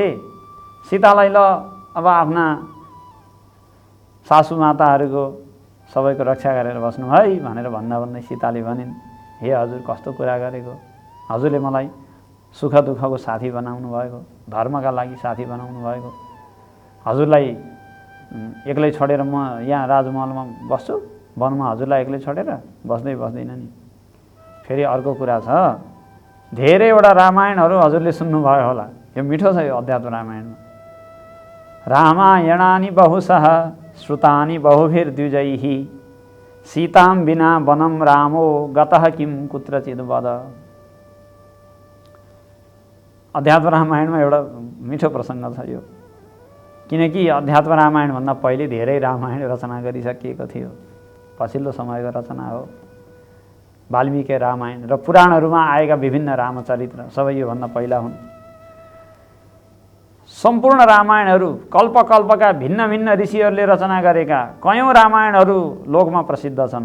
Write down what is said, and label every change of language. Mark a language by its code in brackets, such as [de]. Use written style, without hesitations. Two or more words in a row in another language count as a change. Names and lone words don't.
[ne] सीतालाई ल अब आफ्ना सासू माताहरूको सबैको रक्षा गरेर बस्नु है भनेर भन्दै सीताले भनिन्, हे हजुर कस्तो कुरा गरेको, हजुरले मलाई सुख दुःखको साथी बनाउनु भएको, धर्मका लागि साथी बनाउनु भएको, हजुरलाई एक्लै छोडेर म यहाँ राजमहलमा बस्छु, वनमा हजुरलाई एक्लै छोडेर बस्दैन नि। फेरि अर्को कुरा छ, धेरैवटा रामायणहरू हजुरले सुन्नुभयो होला, यो मिठो छ यो अध्यात्म रामायणमा। [sa] रामायणानि बहुशः श्रुतानि बहुभिर्द्विजैः सीतां विना वनं रामो गतः किं कुत्रचित् वद। [ne] अध्यात्म रामायणमा एउटा मिठो प्रसङ्ग छ यो, किनकि अध्यात्म रामायणभन्दा पहिले धेरै रामायण रचना गरिसकिएको थियो। पछिल्लो समयको रचना हो वाल्मीकि रामायण र पुराणहरूमा आएका विभिन्न रामचरित्र सबै योभन्दा पहिला हुन्। सम्पूर्ण रामायणहरू कल्पकल्पका भिन्न भिन्न ऋषिहरूले रचना गरेका कयौँ रामायणहरू लोकमा प्रसिद्ध छन्।